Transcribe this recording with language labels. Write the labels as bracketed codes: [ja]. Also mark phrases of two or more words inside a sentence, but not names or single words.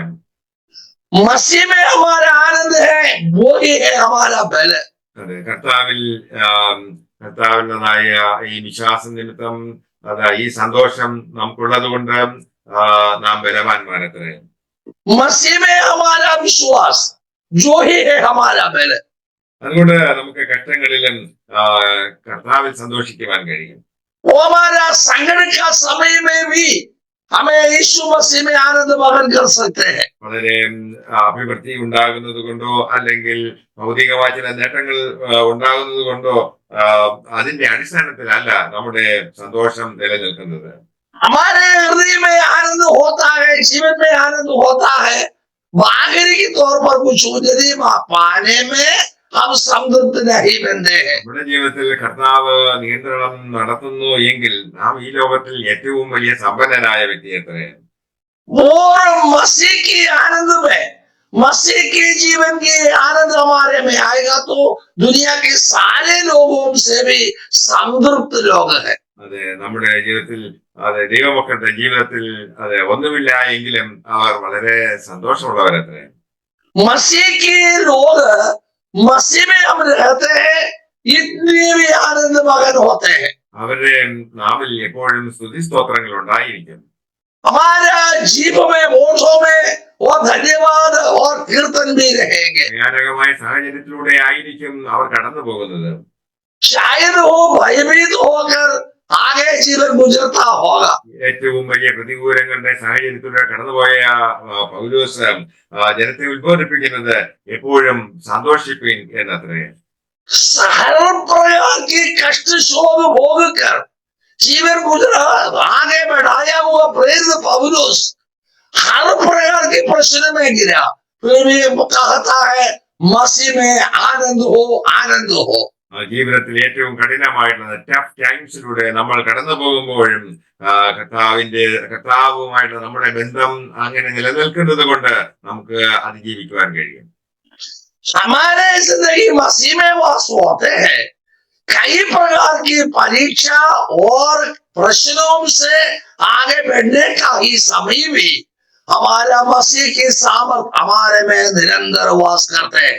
[hi] मसीह में हमारा आनंद है, वो ही है हमारा बल। [ml] അതെ, കർത്താവിൻ്റെതായ ഈ വിശ്വാസം നിമിത്തം ഈ സന്തോഷം നമുക്കുള്ളത് കൊണ്ട് നാം ബലവാന്മാരത്രേ. [hi] मसीह में हमारा विश्वास जो ही है हमारा बल। [ml] അതുകൊണ്ട് നമുക്ക് കഷ്ടങ്ങളിലും ആ, കർത്താവിൽ സന്തോഷിക്കുവാൻ കഴിയും. [hi] वो हमारा संकट का समय में भी हमें यीशु मसीह में आनंद मगन कर सकते हैं। [ml] വളരെ അഭിവൃദ്ധി ഉണ്ടാകുന്നത് കൊണ്ടോ അല്ലെങ്കിൽ ഭൗതികമായ ചില നേട്ടങ്ങൾ ഉണ്ടാകുന്നത് കൊണ്ടോ ആ, അതിന്റെ അടിസ്ഥാനത്തിലല്ല നമ്മുടെ സന്തോഷം നിലനിൽക്കുന്നത്. [hi] हमारे हृदय में आनंद होता है, जीवन में आनंद होता है, बाहरी के तौर पर कुछ यदि पाने में हम संतुष्ट नहीं बनते हैं। [ml] നമ്മുടെ ജീവിതത്തിൽ കർത്താവ് നിയന്ത്രണം നടത്തുന്നു എങ്കിൽ നാം ഈ ലോകത്തിൽ ഏറ്റവും വലിയ സമ്പന്നനായ വ്യക്തിയത്രേ. [hi] और मसीह की आनंद में, मसीह के जीवन की आनंद हमारे में आएगा तो दुनिया के सारे लोगों से भी संतृप्त लोग हैं। [ml] അതെ, നമ്മുടെ ജീവിതത്തിൽ അതെ ദൈവമക്കളുടെ ജീവിതത്തിൽ അതെ ഒന്നുമില്ല എങ്കിലും അവർ വളരെ സന്തോഷമുള്ളവരത്രേ. [hi] मसीह के लोग, मसीह में हम रहते हैं, इतने भी आनंद मगन होते हैं। [ml] അവരുടെ നാവിൽ എപ്പോഴും സ്തുതിസ്തോത്രങ്ങൾ ഉണ്ടായിരിക്കും. [hi] हमारा जीव में, होठों में वो धन्यवाद और कीर्तन भी रहेंगे। [ml] ഭയാനകമായ സാഹചര്യത്തിലൂടെ ആയിരിക്കും അവർ കടന്നു പോകുന്നത്. [hi] शायद वो भयभीत होकर आगे जीवन गुजरता होगा। [ml] ഏറ്റവും വലിയ പ്രതികൂലങ്ങളുടെ സാഹചര്യത്തിലൂടെ കടന്നുപോയ പൗലോസ് ജനത്തെ ഉത്ബോധിപ്പിക്കുന്നത് എപ്പോഴും സന്തോഷിപ്പിൻ എന്നത്രേ. [hi] हर प्रकार की कष्ट शोक भोग कर जीवन गुजरा आगे बढ़ाया हुआ प्रेरित पौलुस हर प्रकार के प्रश्न में गिरा, फिर भी कहता है मसीह में आनंद हो, आनंद हो। [ml] ജീവിതത്തിൽ ഏറ്റവും കഠിനമായിട്ടുള്ള [en] tough times [ml] നമ്മൾ കടന്നു പോകുമ്പോഴും കർത്താവുമായിട്ടുള്ള നമ്മുടെ ബന്ധം അങ്ങനെ നിലനിൽക്കുന്നത് കൊണ്ട് നമുക്ക് അതിജീവിക്കുവാൻ കഴിയും. [hi] हमारे जिंदगी मसीह में वास होते हैं, कई प्रकार की परीक्षा और प्रश्नों से आगे बढ़ने का ही समय भी हमारा मसीह की सामर्थ हमारे में निरंतर वास करते हैं।